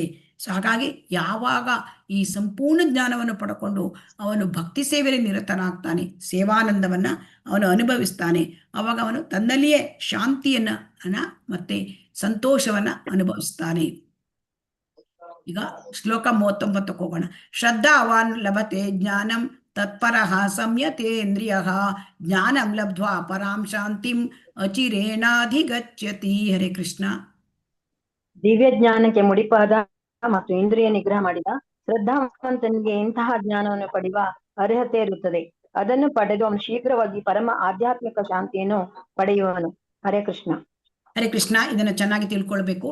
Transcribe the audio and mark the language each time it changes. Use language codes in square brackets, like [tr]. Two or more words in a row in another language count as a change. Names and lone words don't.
[kn] ಸೊ ಹಾಗಾಗಿ ಯಾವಾಗ ಈ ಸಂಪೂರ್ಣ ಜ್ಞಾನವನ್ನು ಪಡ್ಕೊಂಡು ಅವನು ಭಕ್ತಿ ಸೇವೆಯಲ್ಲಿ ನಿರತನಾಗ್ತಾನೆ, ಸೇವಾನಂದವನ್ನ ಅವನು ಅನುಭವಿಸ್ತಾನೆ, ಅವಾಗ ಅವನು ತನ್ನಲ್ಲಿಯೇ ಶಾಂತಿಯನ್ನ ಮತ್ತೆ ಸಂತೋಷವನ್ನ ಅನುಭವಿಸ್ತಾನೆ. ಈಗ ಶ್ಲೋಕ 39ಕ್ಕೆ ಹೋಗೋಣ. [sa] ಶ್ರದ್ಧಾವಾನ್ ಲಭತೆ ಜ್ಞಾನಂ ತತ್ಪರಃ ಸಂಯತೇಂದ್ರಿಯ ಜ್ಞಾನಂ ಲಬ್ಧ್ವಾ ಪರಾಂ ಶಾಂತಿಂ ಅಚಿರೇಣಾಧಿಗಚ್ಚತಿ. ಹರೇ ಕೃಷ್ಣ. [kn] ದಿವ್ಯ ಜ್ಞಾನಕ್ಕೆ ಮುಡಿಪಾದ ಮತ್ತು ಇಂದ್ರಿಯ ನಿಗ್ರಹ ಮಾಡಿದ ಶ್ರದ್ಧಾವಂತನಿಗೆ ಇಂತಹ ಜ್ಞಾನವನ್ನು ಪಡೆಯುವ ಅರ್ಹತೆ ಇರುತ್ತದೆ. ಅದನ್ನು ಪಡೆದು ಅವನು ಶೀಘ್ರವಾಗಿ ಪರಮ ಆಧ್ಯಾತ್ಮಿಕ ಶಾಂತಿಯನ್ನು ಪಡೆಯುವನು. [sa] ಹರೇ ಕೃಷ್ಣ. ಹರೇ ಕೃಷ್ಣ. [kn] ಇದನ್ನು ಚೆನ್ನಾಗಿ ತಿಳ್ಕೊಳ್ಬೇಕು.